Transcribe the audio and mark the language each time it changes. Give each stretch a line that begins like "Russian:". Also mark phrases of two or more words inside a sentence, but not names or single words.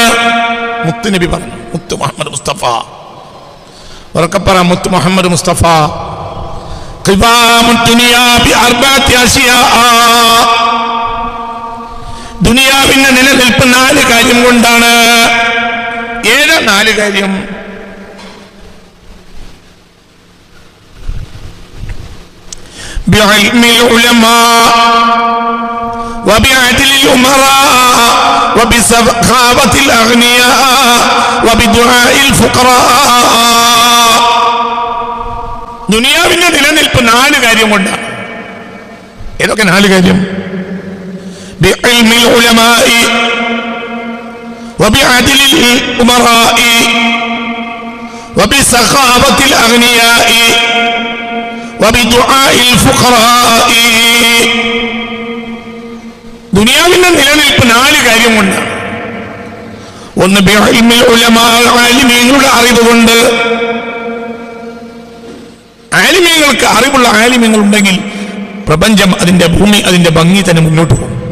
Malayalam: മുത്തുനബി പറഞ്ഞു, മുത്തു മുഹമ്മദ് മുസ്തഫ ഉറക്കപ്പറ, മുത്തു മുഹമ്മദ് മുസ്തഫ. ദുനിയാവിന്റെ നിലനിൽപ്പ് 4 കാര്യം കൊണ്ടാണ്. ഏതാ 4 കാര്യം?
Arabic: بعلم العلماء وبعدل الأمراء وبسخاوة الأغنياء وبدعاء الفقراء.
Malayalam: ദുനിയാവിന്റെ നിലനിൽപ്പ് 4 കാര്യം കൊണ്ടാണ്. ഏതൊക്കെ 4 കാര്യം?
Arabic: بعلم العلماء وبعدل الأمراء وبسخاوة الأغنياء
Malayalam: ദുനിയാവിന്റെ നിലനിൽപ്പ് 4 കാര്യം കൊണ്ടാണ്. ഒന്ന്
Arabic: بعلم العلماء,
Malayalam: ആലിമീങ്ങളുടെ അറിവ് കൊണ്ട്. ആലിമീങ്ങൾക്ക് അറിവുള്ള ആലിമീങ്ങൾ ഉണ്ടെങ്കിൽ പ്രപഞ്ചം, അതിന്റെ ഭൂമി, അതിന്റെ ഭംഗി തന്നെ മുന്നോട്ട് പോകും.